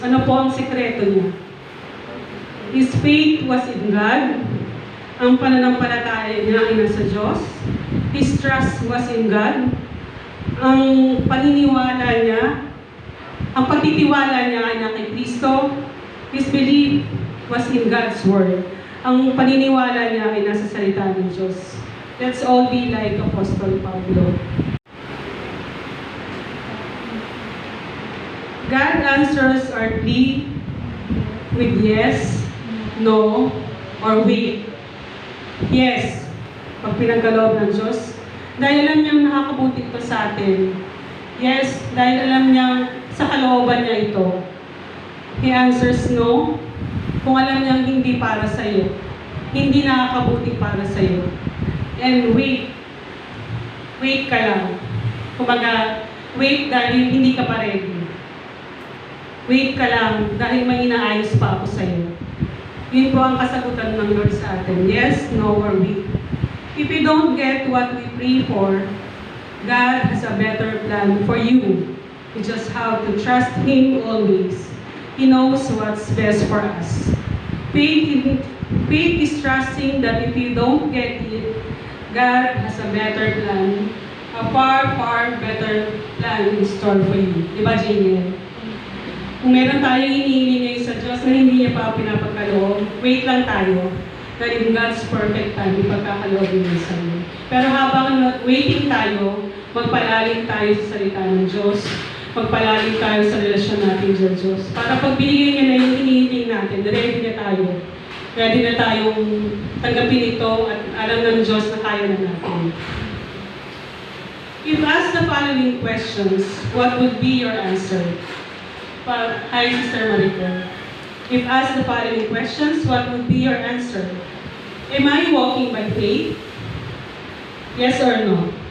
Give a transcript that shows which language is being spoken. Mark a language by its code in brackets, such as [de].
[tl] Ano po ang sekreto niya? [en] His faith was in God. [tl] Ang pananampalataya niya ay nasa Diyos. [en] His trust was in God. [tl] Ang paniniwala niya, ang pagtitiwala niya ay na kay Kristo. [en] His belief was in God's Word. [tl] Ang paniniwala niya ay nasa salita ng Diyos. [en] Let's all be like Apostol Pablo. God answers our plea with yes, no, or wait. [tl] Yes, pag pinagkaloob ng Diyos. Dahil alam niyang nakakabuti ito sa atin. Yes, dahil alam niyang sa kalooban niya ito. [en] He answers no, [tl] kung alam niyang hindi para sa iyo, hindi nakakabuti para sa iyo. And wait ka lang. Kumbaga, wait dahil hindi ka pa ready. Wait ka lang dahil may inaayos pa ako sa iyo. Yun po ang kasagutan ng Lord sa atin. [en] Yes, no, or wait. If you don't get what we pray for, God has a better plan for you. You just have to trust Him always. He knows what's best for us. Faith is trusting that if you don't get it, God has a better plan, a far, far better plan in store for you. [tl] Di ba, Janiel? Kung meron tayong hinihiling ngayon sa Diyos na hindi niya pa pinapagkaloob, wait lang tayo. [en] that in God's perfect time, [tl] ipagkakaloobin niya sa iyo. Pero habang waiting tayo, magpalalim tayo sa salita ng Diyos, magpalalim tayo sa relasyon natin sa Diyos. Para pag binigay niya na yung hinihiling natin, ready na tayo. Ready na tayong tanggapin ito at alam ng Diyos na kaya na natin. [en] If asked the following questions, what would be your answer? Hi, Sister Marica. If asked the following questions, what would be your answer? Am I walking by faith? Yes or no?